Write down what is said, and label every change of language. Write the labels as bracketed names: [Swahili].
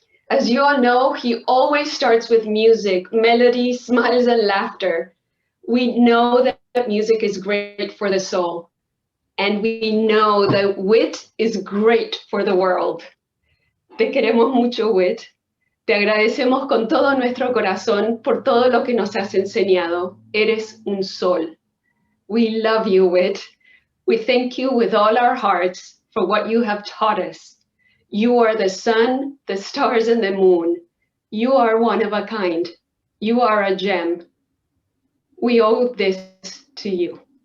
[English] As you all know, he always starts with music, melody, smiles, and laughter. We know that music is great for the soul, and we know that Wit is great for the world. [Spanish] Te queremos mucho, Wit. Te agradecemos con todo nuestro corazón por todo lo que nos has enseñado. Eres un sol. [English] We love you, Wit. We thank you with all our hearts for what you have taught us. You are the sun, the stars, and the moon. You are one of a kind. You are a gem. We owe this to you.